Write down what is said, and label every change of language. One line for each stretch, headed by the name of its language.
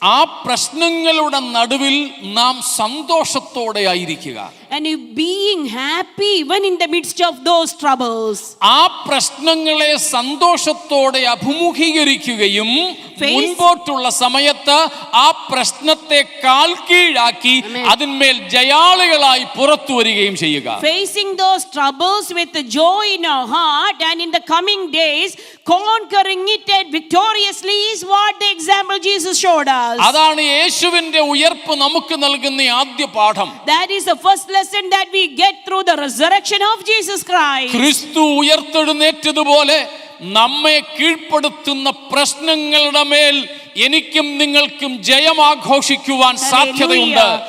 Malayalam: ആ പ്രശ്നങ്ങളുടെ നടുവിൽ നാം സന്തോഷത്തോടെ ആയിരിക്കുക.
English: And if being happy even in the midst of those troubles.
Malayalam: ആ പ്രശ്നങ്ങളെ സന്തോഷത്തോടെ അഭിമുഖീകരിക്കുകയും മുൻപോട്ടുള്ള സമയത്ത് ആ പ്രശ്നത്തെ കാൽ കീഴാക്കി അതിന്മേൽ ജയാളികളായി പുറത്തു വരികയും ചെയ്യുക.
English: Facing those troubles with the joy in our heart and in the coming days conquering it victoriously is what the example Jesus showed us.
Malayalam: അതാണ് യേശുവിന്റെ ഉയർപ്പ് നമുക്ക് നൽകുന്ന ആദ്യ പാഠം.
English: That is the first lesson that we get through the resurrection of Jesus Christ.
Malayalam: ക്രിസ്തു ഉയർത്തെഴുന്നേറ്റതുപോലെ നമ്മെ കീഴ്പ്പെടുത്തുന്ന പ്രശ്നങ്ങളുടെ മേൽ എനിക്കും നിങ്ങൾക്കും ജയം ആഘോഷിക്കുവാൻ സാധ്യതയുണ്ട്.